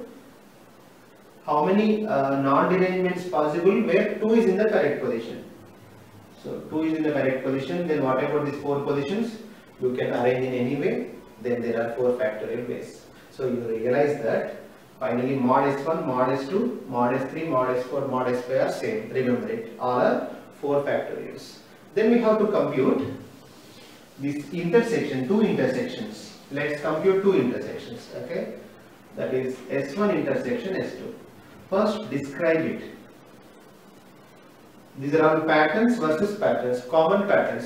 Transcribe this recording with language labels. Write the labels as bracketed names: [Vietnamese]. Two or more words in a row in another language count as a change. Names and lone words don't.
[English] How many non-derangements possible where 2 is in the correct position? So 2 is in the correct position, then what about these 4 positions? You can arrange in any way, then there are 4 factorial ways. So you realize that finally mod S1, mod S2, mod S3, mod S4, mod S5 are same. Remember it, all are 4 factorials. Then we have to compute this intersection, 2 intersections. Let's compute 2 intersections, okay? That is S1 intersection S2. First describe it. These are all patterns versus patterns, common patterns.